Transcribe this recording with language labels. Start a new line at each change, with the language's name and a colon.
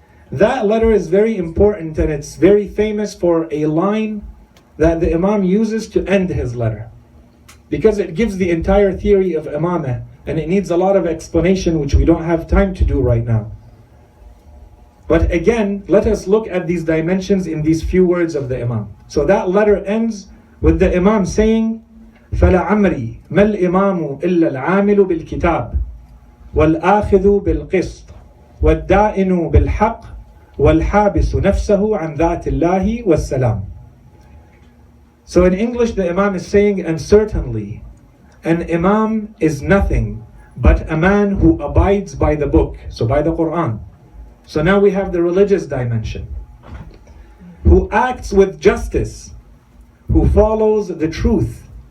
English: That letter is very important, and it's very famous for a line that the Imam uses to end his letter, because it gives the entire theory of imamah, and it needs a lot of explanation which we don't have time to do right now. But again, let us look at these dimensions in these few words of the Imam. So that letter ends with the Imam saying,
Arabic: فَلَعَمْرِي مَا الْإِمَامُ إِلَّا الْعَامِلُ بِالْكِتَابِ وَالْآخِذُ بِالْقِسْطِ وَالدَّائِنُ بِالْحَقِّ وَالْحَابِسُ نَفْسَهُ عَنْ ذَاتِ اللَّهِ وَالسَّلَامِ.
English: So in English the Imam is saying, and certainly an Imam is nothing but a man who abides by the book, so by the Quran. So now we have the religious dimension. Who acts with justice, who follows the truth.